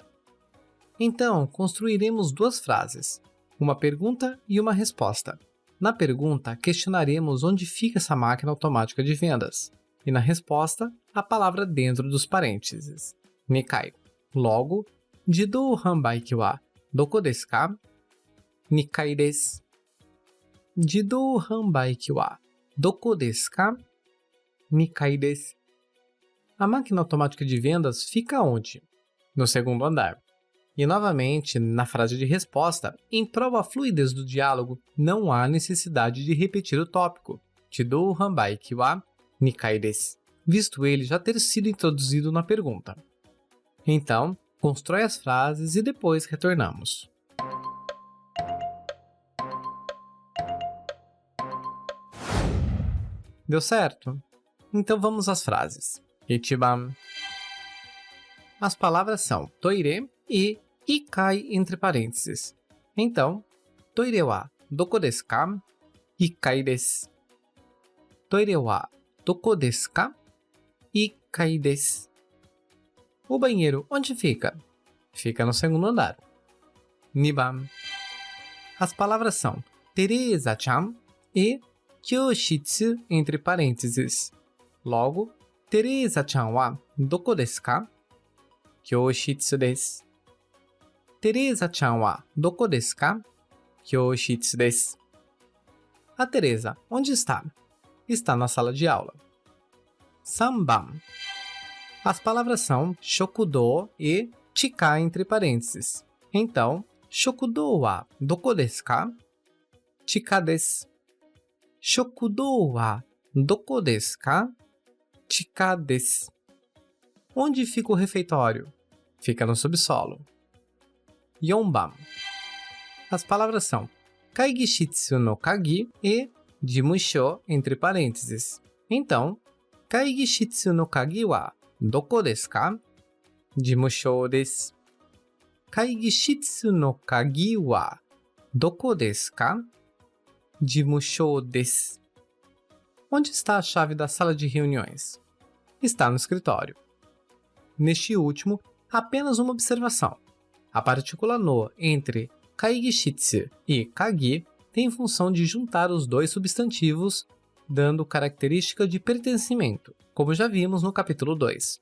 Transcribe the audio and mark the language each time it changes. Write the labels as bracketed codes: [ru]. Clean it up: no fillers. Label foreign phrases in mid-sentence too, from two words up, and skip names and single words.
[pt] Então, construiremos duas frases, uma pergunta e uma resposta. Na pergunta, questionaremos onde fica essa máquina automática de vendas, e na resposta, a palavra dentro dos parênteses, Nikai. Logo, [ja] 自動販売機はどこですか? 二階です。自動販売機はどこですか? 二階です. [pt] A máquina automática de vendas fica onde? No segundo andar. E novamente, na frase de resposta, em prova à fluidez do diálogo, não há necessidade de repetir o tópico, [ja] 自動販売機は二階です, [pt] visto ele já ter sido introduzido na pergunta. Então, constrói as frases e depois retornamos. Deu certo? Então vamos às frases. Ichiban. As palavras são toire e ikai entre parênteses. Então, [ja] トイレはどこですか? 一階です. トイレはどこですか? 一階です. [pt] O banheiro onde fica? Fica no segundo andar. Niban. As palavras são Teresa-chan e Kyoshitsu entre parênteses. Logo, [ja] テレサちゃんはどこですか? 教室です。テレサちゃんはどこですか? 教室です. [pt] A Teresa, onde está? Está na sala de aula. Sanban. As palavras são shokudo e chika entre parênteses. Então, [ja] 食堂はどこですか? 地下です. 食堂はどこですか? 地下です. [pt] Onde fica o refeitório? Fica no subsolo. Yonban. As palavras são [ja] 会議室の鍵 [pt] e jimusho entre parênteses. Então, [ja] 会議室の鍵はどこですか? 事務所です. 会議室の鍵はどこですか? 事務所です. [pt] Onde está a chave da sala de reuniões? Está no escritório. Neste último, apenas uma observação. A partícula no entre kaigishitsu e kagi tem função de juntar os dois substantivos dando característica de pertencimento, como já vimos no capítulo 2.